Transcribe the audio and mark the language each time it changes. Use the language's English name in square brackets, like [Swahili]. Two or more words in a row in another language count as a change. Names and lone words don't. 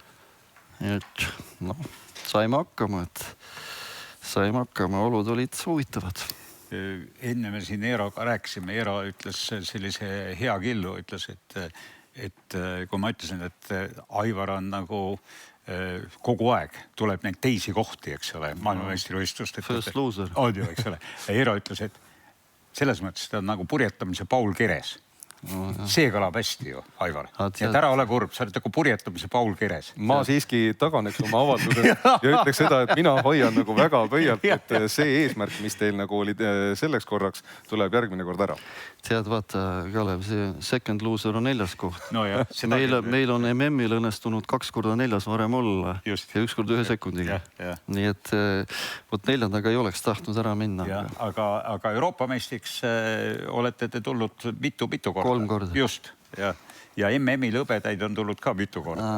[Estonian] Et noh, saime hakkama, olud olid huvitavad. Enne me siin Eeroga rääkisime, Eero ütles sellise hea killu, ütles, et kui ma ütlesin, et Aivar on nagu kogu aeg tuleb neid teisi kohti, eks ole, maailmameistrivõistlust. [English] First loser. [Estonian] On ju, eks ole. Eero ütles, et selles mõttes ta on nagu purjetamise Paul Keres. See kõlab hästi ju, Aivar. Ja ära ole kurb, sa oled nagu purjetamise Paul Keres. Ma siiski taganeks oma avaldusest ja ütleks seda, et mina hoian nagu väga pöialt, et see eesmärk, mis teil nagu oli selleks korraks, tuleb järgmine kord ära. Tead, vaata, Kalev, see [English] second loser [Estonian] on 4. koht. No jah, meil on MM-il õnnestunud 2 korda 4 varem olla ja 1 kord 1 sekundiga. Nii et võt 4-ga ei oleks tahtnud ära minna. Aga Euroopa meistriks olete te tulnud mitu korda. 3 korda. Just, ja MM-il hõbedaid on tulnud ka mitu korda.